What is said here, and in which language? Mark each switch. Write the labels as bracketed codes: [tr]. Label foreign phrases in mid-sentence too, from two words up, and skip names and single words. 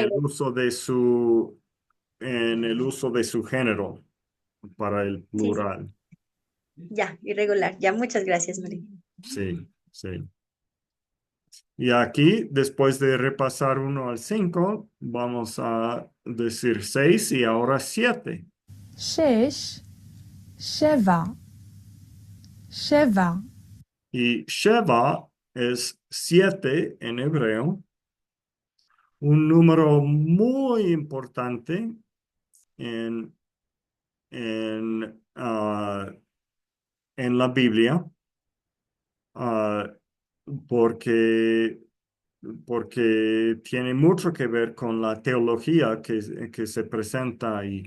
[es] el uso en el uso de su género para el sí, sí, plural. ya, irregular. Ya, muchas gracias, María. Sí, sí. Y aquí, después de repasar 1 al 5, vamos a decir 6 y ahora 7. [he] שש, שבע, שבע, [es] Y Sheva es 7 en hebreo, un número muy importante en, en la Biblia, ah, porque, porque tiene mucho que ver con la teología que se presenta ahí.